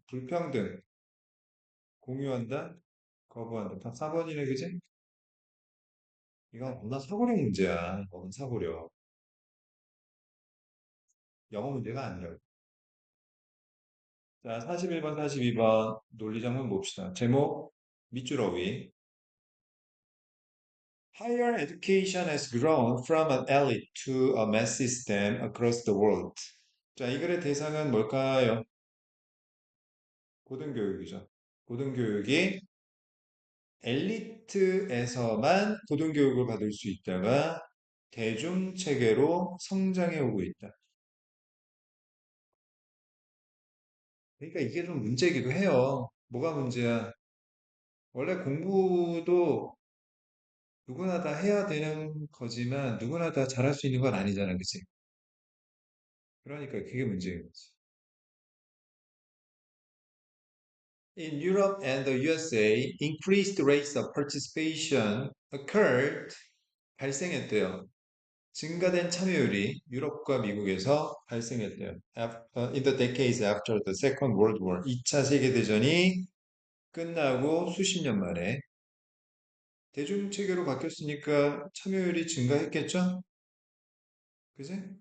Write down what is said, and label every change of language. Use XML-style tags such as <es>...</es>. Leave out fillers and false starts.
<ko>불평등, 공유한다, 거부한다. 다 4번이네, 그지? 이건 워낙 사고력 문제야. 너무 사고력. 영어 문제가 아니라. 자, 41번, 42번 논리정문 봅시다. 제목, 밑줄 위</ko> <en>Higher education has grown from an elite to a mass system across the world.</en> <ko>자, 이 글의 대상은 뭘까요? 고등교육이죠. 고등교육이 엘리트에서만 고등교육을 받을 수 있다가 대중체계로 성장해 오고 있다. 그러니까 이게 좀 문제이기도 해요. 뭐가 문제야? 원래 공부도 누구나 다 해야 되는 거지만 누구나 다 잘할 수 있는 건 아니잖아, 그치? 그러니까 그게 문제인 거지.</ko> <en>In Europe and the USA, increased rates of participation occurred,</en> <ko>발생했대요. 증가된 참여율이 유럽과 미국에서 발생했대요.</ko> <en>In the decades after the Second World War,</en> <ko>2차 세계대전이 끝나고 수십 년 만에 대중체계로 바뀌었으니까 참여율이 증가했겠죠? 그지?</ko>